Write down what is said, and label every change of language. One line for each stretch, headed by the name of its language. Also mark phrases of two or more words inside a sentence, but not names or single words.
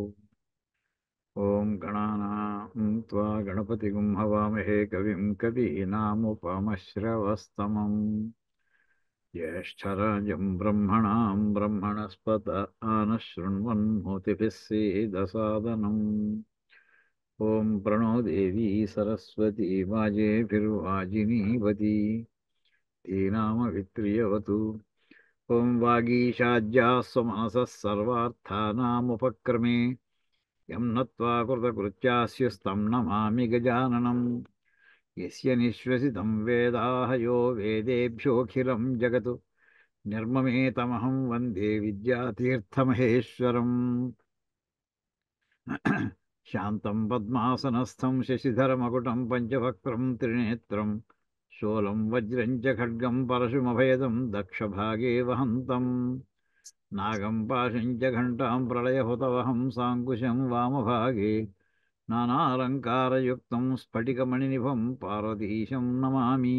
Sanskrit: ఓం గణానాం త్వా గణపతిగుం హవామహే కవిం కవీనాముపమశ్రవస్తమం జ్యేష్ఠరాజం బ్రహ్మణాం బ్రహ్మణస్పత ఆనశృణ్వన్మోతిభిः सीदसादनम्. ఓం ప్రణో దేవీ సరస్వతీ వాజేభిర్వాజినీవతి ధీనామవిత్రియవతు. ఓం వాగీషాజ్యాः स्वमनसः सर्वार्थानामुपक्रमे यं नत्वा कृतकृत्यास्युस्तं नमामि गजाननम्. यस्य निःश्वसितं वेदाः यो वेदेभ्योऽखिलं जगत् निर्ममेतमहं वन्दे विद्यातीर्थमहेश्वरम्. శాంతం పద్మాసనస్థం శశిధరమకుటం పంచవక్త్రం త్రినేత్రం శూలం వజ్రం చ ఖడ్గం పరశుమభయదం దక్షభాగే వహంతం నాగం పాశం చ ఘంటాం ప్రళయహుతవహం సాంకుశం వామభాగే నానాలంకారయుక్తం స్ఫటికమణినిభం పార్వతీశం నమామి.